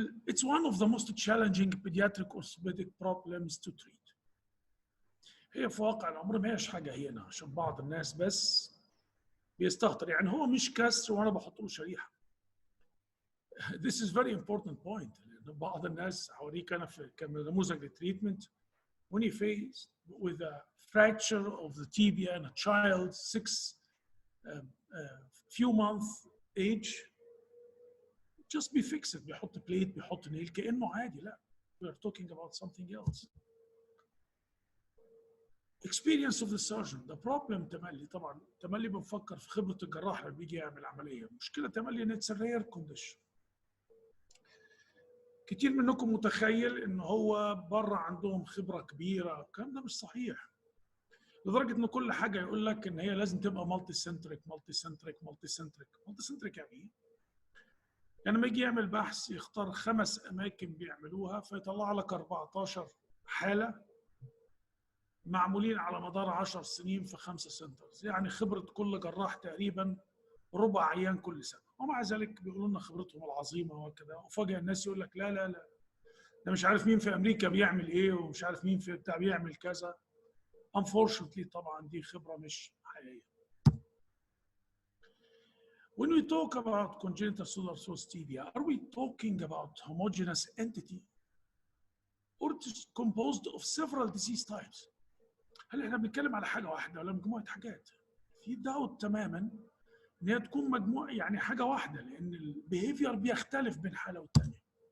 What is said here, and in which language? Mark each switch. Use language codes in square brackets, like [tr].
[en] It's one of the most challenging pediatric orthopedic problems to treat. [ar] هي في واقع الامر ما هيش حاجه هنا عشان بعض الناس بس بيستهتر، يعني هو مش كسر وانا بحط له شريحه. [en] This is very important point. [ar] لان بعض الناس هوريك انا في كنموذج للتريتمنت [en] when you face with a fracture of the tibia in a child 6 few months age, just be fixed. [ar] بيحط بليت بيحط نيل كأنه عادي. لا, [en] we are talking about something else. Experience of the surgeon. The problem [ar] تملي طبعا تملي بنفكر في خبرة الجراح اللي بيجي يعمل عملية. مشكلة تملي ان [en] it's a rare condition. [ar] كتير منكم متخيل ان هو بره عندهم خبرة كبيرة. الكلام ده مش صحيح. لدرجة ان كل حاجة يقول لك ان هي لازم تبقى مالتي سنتريك مالتي سنتريك مالتي سنتريك. مالتي سنتريك يعني ايه؟ يعني لما يجي يعمل بحث يختار 5 أماكن بيعملوها فيطلع لك 14 حالة معمولين على مدار 10 سنين في 5 سنترز. يعني خبرة كل جراح تقريبا ربع عيان كل سنة، ومع ذلك بيقولوا لنا خبرتهم العظيمة وكذا. وفجأة الناس يقول لك لا لا لا، ده مش عارف مين في أمريكا بيعمل إيه ومش عارف مين في بتاع بيعمل كذا. [en] Unfortunately [ar] طبعا دي خبرة مش حقيقية. [en] When we talk about congenital pseudarthrosis tibia, are we talking about homogeneous entity or it is composed of several disease types? [ar] هل احنا بنتكلم على حاجه واحده ولا مجموعه حاجات؟ في داوت تماما ان هي تكون مجموعه، يعني حاجه واحده، لان البيهيفير بيختلف بين حاله والثانيه.